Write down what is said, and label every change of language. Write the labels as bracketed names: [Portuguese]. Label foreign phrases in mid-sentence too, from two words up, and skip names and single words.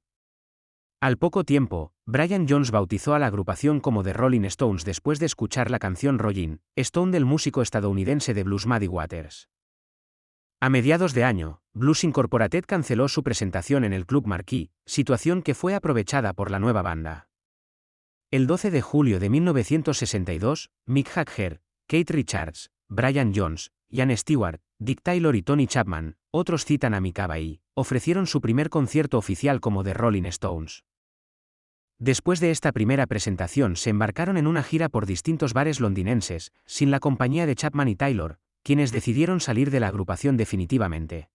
[Spanish] Al poco tiempo, Brian Jones bautizó a la agrupación como The Rolling Stones después de escuchar la canción Rolling Stone del músico estadounidense de blues Muddy Waters. A mediados de año, Blues Incorporated canceló su presentación en el Club Marquee, situación que fue aprovechada por la nueva banda. El 12 de julio de 1962, Mick Jagger, Keith Richards, Brian Jones, Ian Stewart, Dick Taylor y Tony Chapman, otros citan a Mick Abbey, ofrecieron su primer concierto oficial como The Rolling Stones. Después de esta primera presentación se embarcaron en una gira por distintos bares londinenses, sin la compañía de Chapman y Taylor, quienes decidieron salir de la agrupación definitivamente.